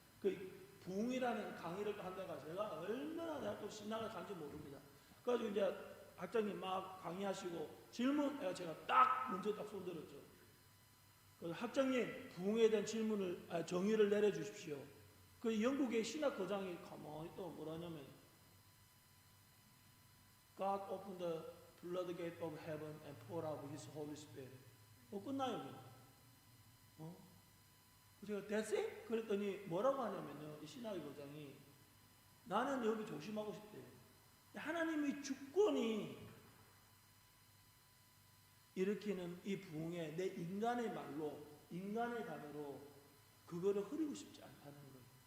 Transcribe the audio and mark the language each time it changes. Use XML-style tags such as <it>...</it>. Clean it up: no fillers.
<ko>그 부흥이라는 강의를 한다가 제가 얼마나 내가 신학을 간지 모릅니다. 그래가지고 이제 학장님 막 강의하시고 질문 제가 먼저 손들었죠. 그래서 학장님 부흥에 대한 정의를 내려주십시오. 그 영국의 신학 거장이 가만히 또 뭐라냐면</ko> <en>God opened the floodgate of heaven and poured out His Holy Spirit.</en> <ko>끝나요. 제가</ko> <en>That's it?</en> <ko>그랬더니 뭐라고 하냐면요. 이 신학의 거장이 나는 여기 조심하고 싶대요. 하나님의 주권이 일으키는 이 부흥에 내 인간의 말로 인간의 단어로 그거를 흐리고 싶지 않다는 거예요.</ko>